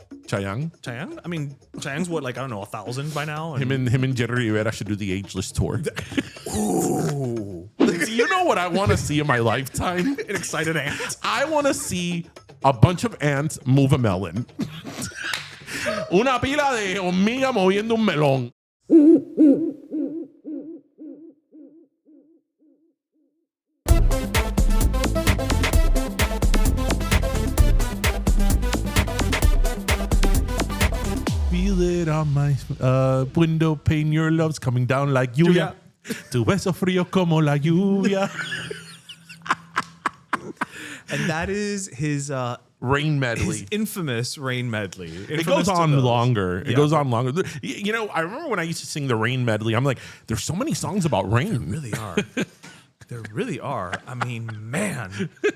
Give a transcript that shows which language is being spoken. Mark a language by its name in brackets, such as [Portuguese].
[English] Chayanne? I mean, Chayanne's what, 1,000 by now? Him and Jerry Rivera should do the ageless tour. Ooh. Do you know what I want to see in my lifetime? An excited ant. I want to see a bunch of ants move a melon. [Spanish] Una pila de hormiga moviendo un melón. [English] Feel it on my window pane, your love's coming down like lluvia. [Spanish] Tu beso frío como la lluvia. [English] And that is his Rain medley. his infamous rain medley. It goes on longer. It goes on longer. I remember when I used to sing the rain medley, I'm like, there's so many songs about rain. There really are. There really are. I mean, man.